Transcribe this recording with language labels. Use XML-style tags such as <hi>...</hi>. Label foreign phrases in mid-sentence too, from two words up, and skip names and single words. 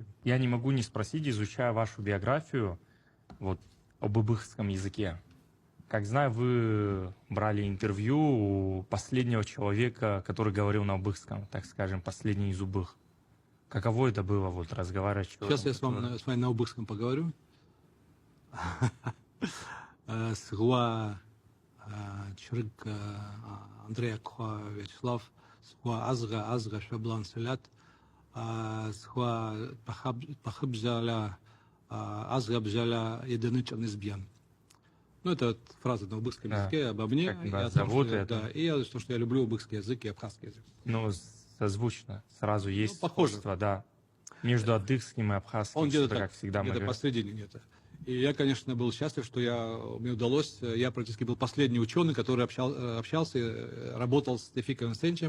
<ru>Я не могу не спросить, изучая вашу биографию, вот об ибыхском языке. Как знаю, вы брали интервью у последнего человека, который говорил на ибыхском, так скажем, последний из убых. Каково это было вот разговаривать с человеком? Сейчас я с вами на ибыхском поговорю.</ru> <uby>Сгуа Чрык Андрей Акха Вячеслав, сгуа Азга Шаблан Селят, сгуа Пахабжаля Азга Бжаля Единычан Избьян.</uby> <ru>Ну, это вот фраза на убыхском языке обо мне. Как вас зовут, и о том, что я люблю убыхский язык и абхазский язык. Ну, созвучно. Сразу есть похоже. сходство, да. Между адыгским и абхазским, Он где-то что-то, так, как всегда мы где-то говорим. посредине где-то. И я, конечно, был счастлив, что мне удалось, я практически был последний ученый, который общался, работал с Тевфиком Сенчем.</ru>